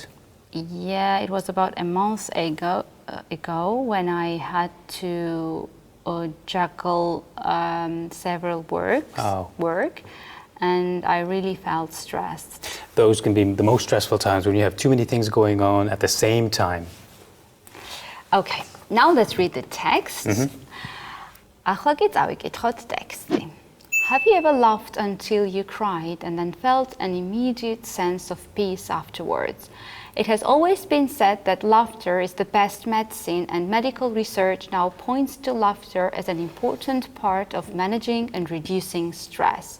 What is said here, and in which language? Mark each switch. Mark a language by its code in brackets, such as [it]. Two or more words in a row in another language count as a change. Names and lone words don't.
[en] Yeah, it was about a month ago when I had to juggle several work, and I really felt stressed. Those can be the most stressful times when you have too many things going on at the same time. Okay, now let's read the text. [ka] ახლა კი წავიკითხოთ ტექსტი. [en] Have you ever laughed until you cried and then felt an immediate sense of peace afterwards? It has always been said that laughter is the best medicine, and medical research now points to laughter as an important part of managing and reducing stress.